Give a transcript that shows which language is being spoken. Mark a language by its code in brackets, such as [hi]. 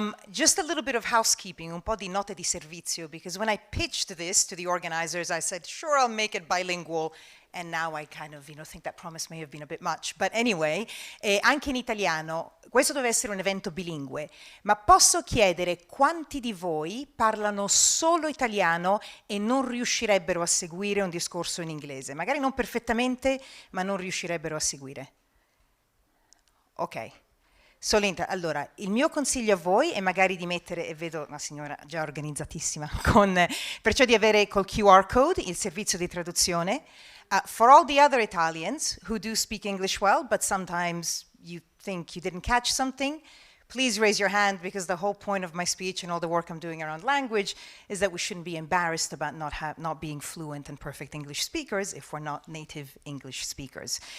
[en] Just a little bit of housekeeping, [it] un po' di note di servizio, [en] because when I pitched this to the organizers, I said, sure, I'll make it bilingual, and now I kind of, think that promise may have been a bit much. But anyway, [it] anche in italiano, questo deve essere un evento bilingue, ma posso chiedere quanti di voi parlano solo italiano e non riuscirebbero a seguire un discorso in inglese? Magari non perfettamente, ma non riuscirebbero a seguire. Ok, allora il mio consiglio a voi è magari di mettere, e vedo una signora già organizzatissima, perciò di avere col QR code il servizio di traduzione. [en] For all the other Italians who do speak English well, but sometimes you think you didn't catch something, please raise your hand, because the whole point of my speech and all the work I'm doing around language is that we shouldn't be embarrassed about not being fluent and perfect English speakers if we're not native English speakers.